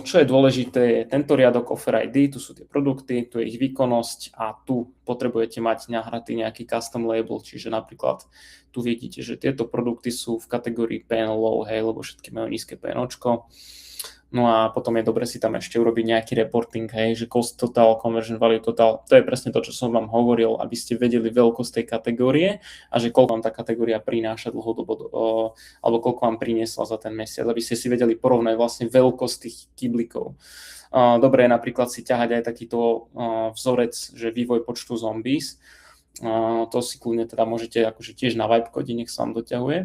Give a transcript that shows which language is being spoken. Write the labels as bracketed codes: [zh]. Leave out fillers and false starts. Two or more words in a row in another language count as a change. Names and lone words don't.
[sk] Čo je dôležité, je tento riadok [en] Offer ID, [sk] tu sú tie produkty, tu je ich výkonnosť a tu potrebujete mať nahratý nejaký [en] custom label, [sk] čiže napríklad tu vidíte, že tieto produkty sú v kategórii [en] PNO low, [sk] hej, lebo všetky majú nízke PNOčko. No a potom je dobre si tam ešte urobiť nejaký reporting, hej, že [en] cost total, conversion value total, [sk] to je presne to, čo som vám hovoril, aby ste vedeli veľkosť tej kategórie a že koľko vám tá kategória prináša dlhodobo, alebo koľko vám priniesla za ten mesiac, aby ste si vedeli porovnať vlastne veľkosť tých kyblikov. Dobre je napríklad si ťahať aj takýto vzorec, že vývoj počtu zombies, to si kľudne teda môžete akože tiež na Vibecode, nech sa vám doťahuje.